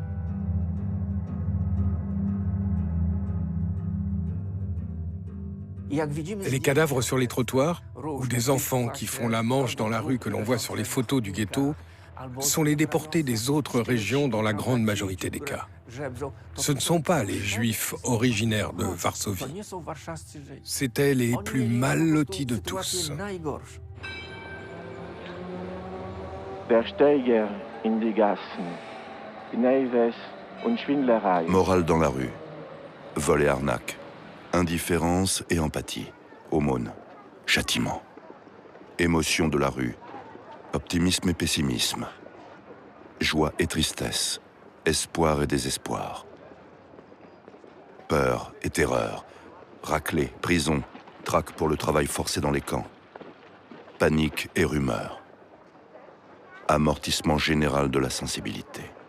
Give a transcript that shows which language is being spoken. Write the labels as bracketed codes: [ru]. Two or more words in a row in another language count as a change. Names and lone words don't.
[fr] Les cadavres sur les trottoirs, ou des enfants qui font la manche dans la rue que l'on voit sur les photos du ghetto, sont les déportés des autres régions dans la grande majorité des cas. Ce ne sont pas les Juifs originaires de Varsovie. C'étaient les plus mal lotis de tous. [yi] Bersteiger in die Gassen, Gneiwes und Schwindlerei. [fr] Morale dans la rue, vol et arnaque, indifférence et empathie, aumône, châtiment, émotion de la rue, optimisme et pessimisme, joie et tristesse, espoir et désespoir, peur et terreur, raclée, prison, traque pour le travail forcé dans les camps, panique et rumeur, amortissement général de la sensibilité.